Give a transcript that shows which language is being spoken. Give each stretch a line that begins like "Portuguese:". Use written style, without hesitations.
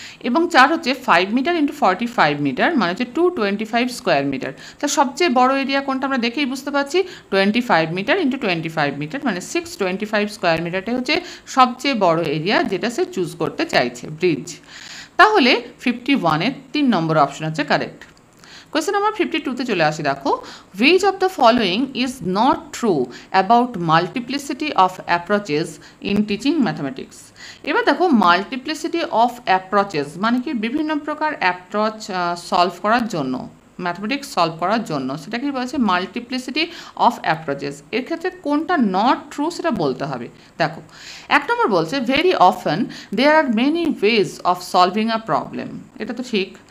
Bangla: এবং 4 হচ্ছে 5 metre into 45 metre, মানে হচ্ছে 225 স্কোয়ার মিটার। তা সবচেয়ে বড় এরিয়া কোনটা আমরা দেখেই বুঝতে পারছি, 25 মিটার ইন্টু 25 মিটার, মানে 625 স্কোয়ার মিটারটাই হচ্ছে সবচেয়ে বড় এরিয়া যেটা সে চুজ করতে চাইছে, ব্রিজ। তাহলে 51-এর 3 নম্বর অপশন হচ্ছে কারেক্ট। কোয়েশ্চেন নাম্বার 52-তে চলে আসি।
English: দেখো which of the following is not true about multiplicity of approaches in teaching mathematics।
Bangla: এবার দেখো মাল্টিপ্লিসিটি অফ অ্যাপ্রোচেস মানে কি, বিভিন্ন প্রকার অ্যাপ্রোচ সলভ করার জন্য, ম্যাথমেটিক্স সলভ করার জন্য, সেটাকে বলছে মাল্টিপ্লিসিটি অফ অ্যাপ্রোচেস। এর ক্ষেত্রে কোনটা নট ট্রু সেটা বলতে হবে। দেখো 1 নম্বর বলছে
English: very often there are many ways of solving a problem,
Bangla: এটা তো ঠিক।